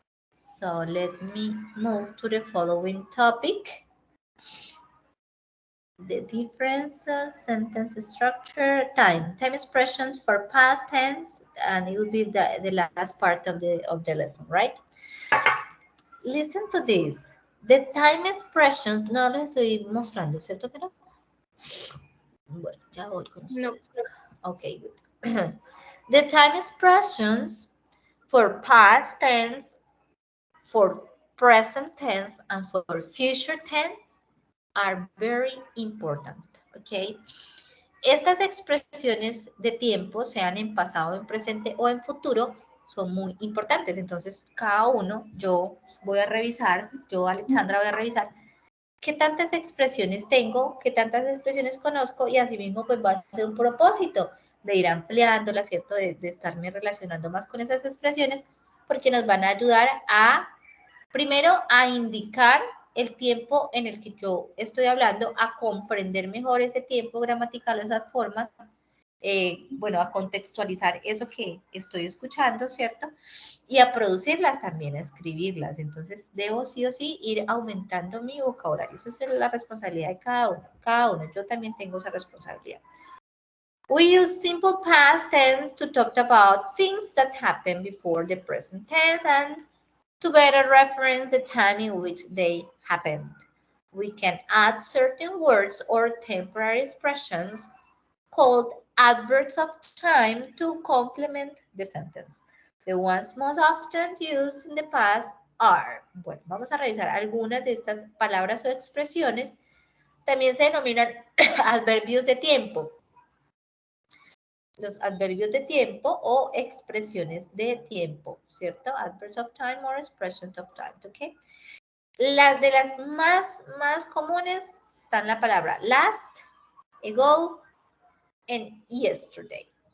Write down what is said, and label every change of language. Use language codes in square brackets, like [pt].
[en] So let me move to the following topic. The differences, sentence structure, time expressions for past tense, and it will be the last part of the lesson, right? Listen to this. The time expressions, [es] no lo estoy mostrando, ¿cierto que no? Bueno, ya voy con No. [en] ustedes. Okay, good. The time expressions for past tense, for present tense, and for future tense are very important, okay? [es] Estas expresiones de tiempo, sean en pasado, en presente o en futuro, son muy importantes. Entonces, cada uno, yo voy a revisar, yo, Alexandra, voy a revisar qué tantas expresiones tengo, qué tantas expresiones conozco, y asimismo pues va a ser un propósito de ir ampliándolas, ¿cierto? De estarme relacionando más con esas expresiones, porque nos van a ayudar a, primero, a indicar el tiempo en el que yo estoy hablando, a comprender mejor ese tiempo gramatical o esas formas, bueno, a contextualizar eso que estoy escuchando, ¿cierto? Y a producirlas también, a escribirlas. Entonces, debo sí o sí ir aumentando mi vocabulario. Eso es la responsabilidad de cada uno. Cada uno, yo también tengo esa responsabilidad. [en] We use simple past tense to talk about things that happened before the present tense and to better reference the time in which they happened. We can add certain words or temporary expressions called adverbs of time to complement the sentence. The ones most often used in the past are. [es] Bueno, vamos a revisar algunas de estas palabras o expresiones. También se denominan adverbios de tiempo. Los adverbios de tiempo o expresiones de tiempo, ¿cierto? [en] Adverbs of time or expressions of time, [es] ¿ok? Las de las más comunes están la palabra last, ago, and yesterday.